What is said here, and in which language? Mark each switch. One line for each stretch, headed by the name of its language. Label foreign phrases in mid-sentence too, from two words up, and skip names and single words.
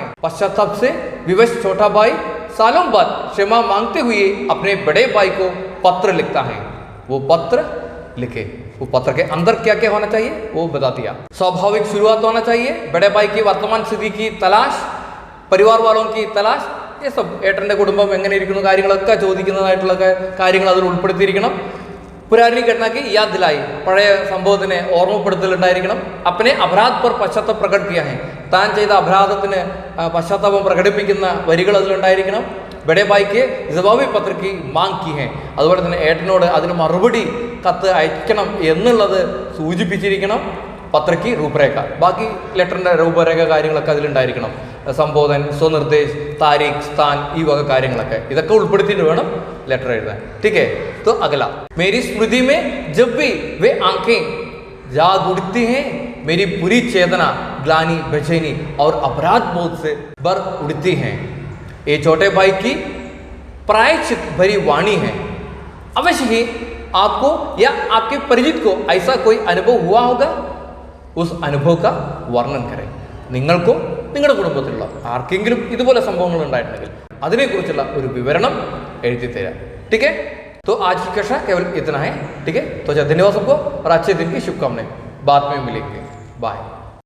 Hindi: पश्चाताप से विवश छोटा भाई सालों बाद क्षमा मांगते हुए अपने बड़े भाई को पत्र लिखता है. वो पत्र लिखे. वो पत्र के अंदर क्या क्या होना चाहिए वो बता दिया. स्वाभाविक शुरुआत होना चाहिए. बड़े भाई की वर्तमान स्थिति की तलाश, परिवार वालों की तलाश, ये सब
Malayalam: ഏട്ടൻ്റെ കുടുംബം എങ്ങനെ ഇരിക്കുന്നു കാര്യങ്ങളൊക്കെ ചോദിക്കുന്നതായിട്ടുള്ള കാര്യങ്ങൾ അതിൽ ഉൾപ്പെടുത്തിയിരിക്കണം.
Hindi: पुरानी घटना की याद दिलाई,
Malayalam: പഴയ സംഭവത്തിനെ ഓർമ്മപ്പെടുത്തലുണ്ടായിരിക്കണം.
Hindi: अपने अपराध पर पश्चाताप प्रकट किया है,
Malayalam: താൻ ചെയ്ത അപരാധത്തിന് പശ്ചാത്താപം പ്രകടിപ്പിക്കുന്ന വരികൾ അതിലുണ്ടായിരിക്കണം.
Hindi: बड़े भाईक्क जवाबी पत्र की मांग की है,
Malayalam: അതുപോലെ തന്നെ ഏട്ടനോട് അതിന് മറുപടി കത്ത് അയക്കണം എന്നുള്ളത് സൂചിപ്പിച്ചിരിക്കണം. പത്രയ്ക്ക് രൂപരേഖ, ബാക്കി ലെറ്ററിൻ്റെ രൂപരേഖ കാര്യങ്ങളൊക്കെ അതിലുണ്ടായിരിക്കണം.
Hindi: संबोधन, स्वनिर्देश, तारीख, स्थान,
Malayalam: ഈ വക കാര്യങ്ങളൊക്കെ ഇതൊക്കെ ഉൾപ്പെടുത്തിയിട്ട് വേണം लेटर एഴുതാൻ,
Hindi: ठीक है. तो अगला, मेरी स्मृति में जब भी वे आंखें जाग उठती हैं, मेरी पूरी चेतना ग्लानि, बेचैनी और अपराध बोध से भर उठती हैं. ये छोटे भाई की प्रायश्चित भरी वाणी है. अवश्य ही आपको या आपके परिचित को ऐसा कोई अनुभव हुआ होगा. उस अनुभव का वर्णन करें.
Malayalam: നിങ്ങൾക്കോ നിങ്ങളുടെ കുടുംബത്തിലുള്ള ആർക്കെങ്കിലും ഇതുപോലെ സംഭവങ്ങൾ ഉണ്ടായിട്ടുണ്ടെങ്കിൽ അതിനെക്കുറിച്ചുള്ള ഒരു വിവരണം എഴുതി തരാം,
Hindi: ठीक है. तो आज की कक्षा केवल इतना है, ठीक है. तो धन्यवाद सबको और अच्छे दिन की शुभकामनाएं. बाद में मिलेंगे. बाय.